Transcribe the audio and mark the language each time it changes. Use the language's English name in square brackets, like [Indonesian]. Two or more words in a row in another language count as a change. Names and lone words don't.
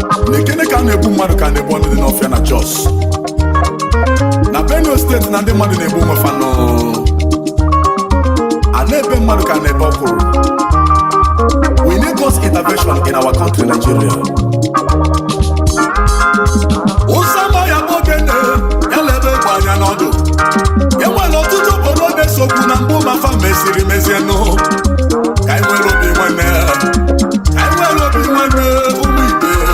[Igbo] N'ekene ka a na-egbu mmadụ ka a na-egbu ọnụ dị n'ọfịa na Jos. Na Benue State na ndị mmadụ na-egbu onwe fa nọ. Ala ebe mmadụ ka na-ebe ọkwụrụ. [English] We need God's intervention in our country, Nigeria. [Igbo] Ụzọ ama ya bụ ogene, ya lebe egwu anya n'ọdụ. E nwere ọtụtụ obodo na-esokwu na mbụ ma fa meziri mezie nụ. Ka anyị nwere obi nwanne, ka anyị nwere obi nwanne, ụmụ ibe.